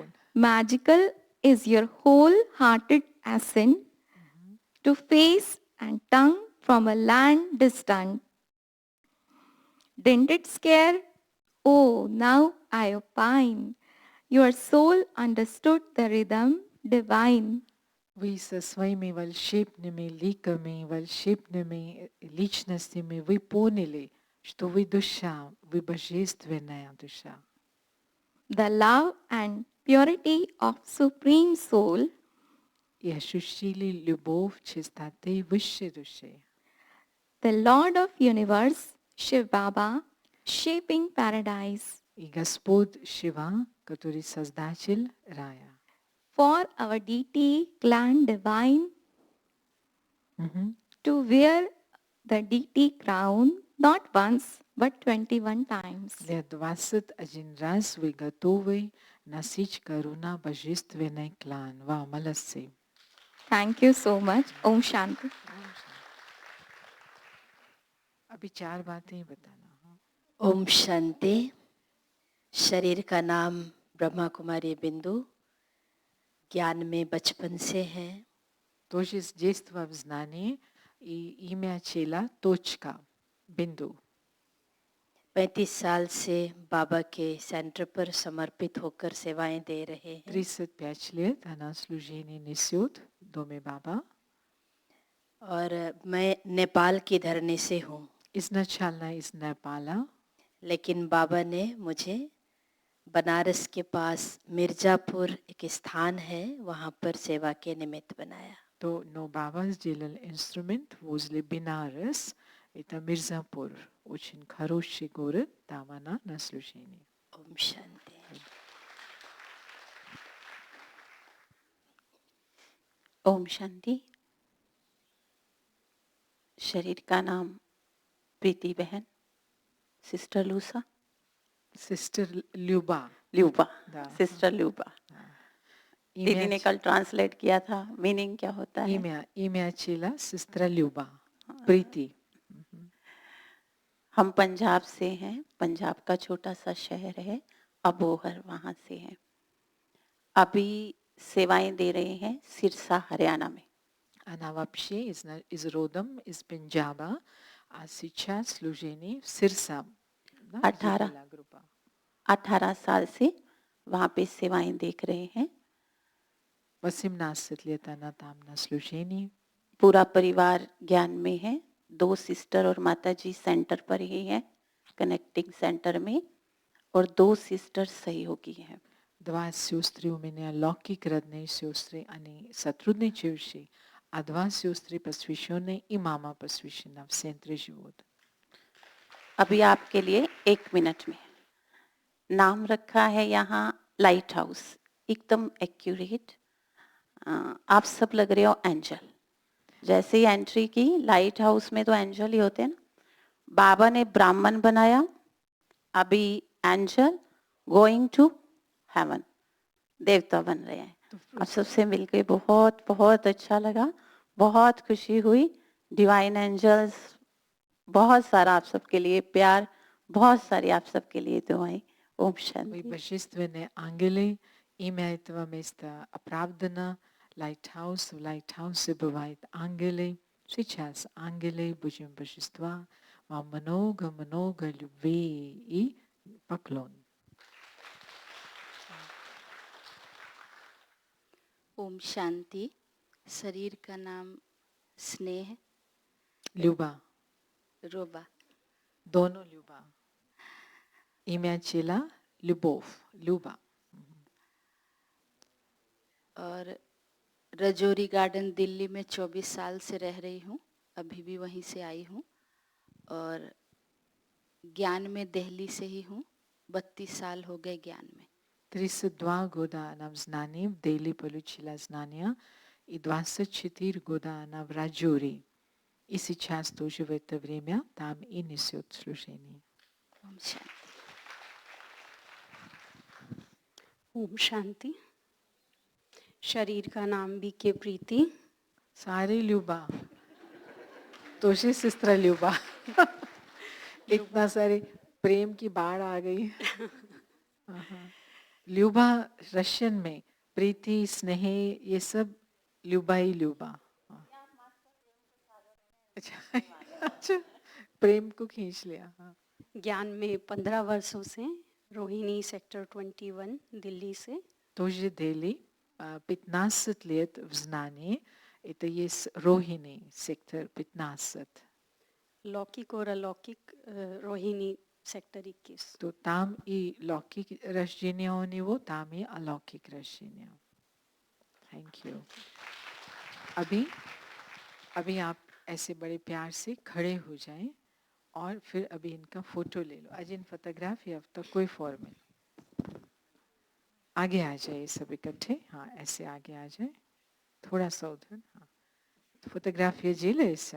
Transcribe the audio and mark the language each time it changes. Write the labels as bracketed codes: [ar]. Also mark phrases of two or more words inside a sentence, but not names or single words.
[en] Magical is your wholehearted assent to face and tongue from a land distant. Didn't it scare? Oh, now I opine. Your soul understood the rhythm divine. [ru] Вы со своими волшебными ликами, волшебными личностями, вы поняли, что вы душа, вы божественная душа. [en] The love and purity of Supreme Soul [ru] и ощущили любовь чистоты высшей души. [en] the Lord of Universe, Shiv Baba, shaping paradise [ru] И Господь Шива, который Создатель рая. [en] for our deity clan divine [ru] Мгм. [en] to wear the deity crown not once but 21 times. [ru] Для 21 раз вы готовы носить корону божественный клан. Вау, молодцы. [en] Thank you so much. [hi] ओम शांति. अभी 4 बातें बताना. ओम शांति। शरीर का नाम ब्रह्मा कुमारी बिंदु, ज्ञान में बचपन से है। [ru] Тоже с детства в знании и имя чела точка, [hi] बिंदु. 35 साल से बाबा के सेंटर पर समर्पित होकर सेवाएं दे रहे हैं। [ru] 35 лет она служение несет в доме Баба. [hi] और मैं नेपाल की धरनी से हूँ, [ru] Изначально из Непала, [hi] लेकिन बाबा ने मुझे बनारस के पास मिर्जापुर एक स्थान है, वहाँ पर सेवा के निमित्त बनाया। [ru] но Баба сделал инструмент возле Бенарес, это Мирзапур, очень хороший город, там она на служении. [hi] ओम शांति। ओम शांति। शरीर का नाम प्रीति बहन, सिस्टर लूसा, [en] Sister Люба. [hi] ल्यूबा, [ru] Да. [hi] सिस्टर ल्यूबा। दीदी ने कल ट्रांसलेट किया था, मीनिंग क्या होता है? [ru] имя чела сестра Люба, [hi] प्रीति. हम पंजाब से हैं, पंजाब का छोटा सा शहर है अबोहर, वहाँ से हैं। अभी सेवाएं दे रहे हैं सिरसा हरियाणा में। [ru] Она вообще из родом из Пенджаба, а сейчас служение в Сирса. [hi] 18 साल से वहाँ पे सेवाएं देख रहे हैं। [ru] 18 лет она там на служении. [hi] पूरा परिवार ज्ञान में है। 2 सिस्टर और माता जी सेंटर पर ही हैं, [en] connecting center [hi] में, और 2 सिस्टर सहयोगी हैं। [ru] 2 сестры у меня локик, родные сестры, они сотрудничающие, а 2 сестры посвященные, и мама посвящена, в центре живут. [hi] अभी आपके लिए 1 मिनट में नाम रखा है यहाँ लाइट हाउस, एकदम एक्यूरेट। आप सब लग रहे हो एंजल। जैसे ही एंट्री की लाइट हाउस में तो एंजल ही होते हैं ना, बाबा ने ब्राह्मण बनाया, अभी [en] angel going to heaven, [hi] देवता बन रहे हैं। आप सबसे मिलके बहुत बहुत अच्छा लगा, बहुत खुशी हुई। [en] divine angels, [hi] बहुत सारा आप सबके लिए प्यार, बहुत सारी आप सबके लिए दुआएं। ओम [ru] Вы [hi] शांति। [ru] божественные ангелы, имя этого места оправдано. Лайтхаус, в Лайтхаусе бывают ангелы. Сейчас ангелы, будем божества. Вам много-много любви и поклон. [hi] ओम शांति। शरीर का नाम स्नेह, [ru] Люба. [hi] रोबा। [ru] Доно Люба. Имя чела Любовь. Люба. [hi] और रजौरी गार्डन दिल्ली में 24 साल से रह रही हूँ, अभी भी वहीं से आई हूँ। और ज्ञान में दिल्ली से ही हूँ, 32 साल हो गए ज्ञान में। [ru] 32 года она в знании, в Дели получила знания, и 24 года она в Раджури. И сейчас тоже в это время там и несет служение. [hi] ओम शांति। ओम शांति। शरीर का नाम भी के प्रीति। [ru] सारे Люба. тоже сестра Люба. [hi] इतना सारे प्रेम की बाढ़ आ गई. Люба रशियन में प्रीति, स्नेह, ये सब Люба ही Люба. अच्छा, प्रेम को खींच लिया. हाँ. ज्ञान में 15 वर्षों से, रोहिणी सेक्टर 21 दिल्ली से। [ru] Тоже Дели, 15 лет в знании. Это есть Рохини, сектор 15. [hi] लौकिक और अलौकिक रोहिणी सेक्टर 21। [ru] तो там и лौकिक рождение у него, там и अलौकिक рождение. [en] Thank you. [hi] अभी अभी आप ऐसे बड़े प्यार से खड़े हो जाएं और फिर अभी इनका फोटो ले लो. आज इन फोटोग्राफ या तो कोई फॉर्मेट आगे आ जाए सब इकट्ठे. हाँ, ऐसे आगे आ जाए, थोड़ा सा उधर. हाँ, फोटोग्राफ ये जी ले इससे.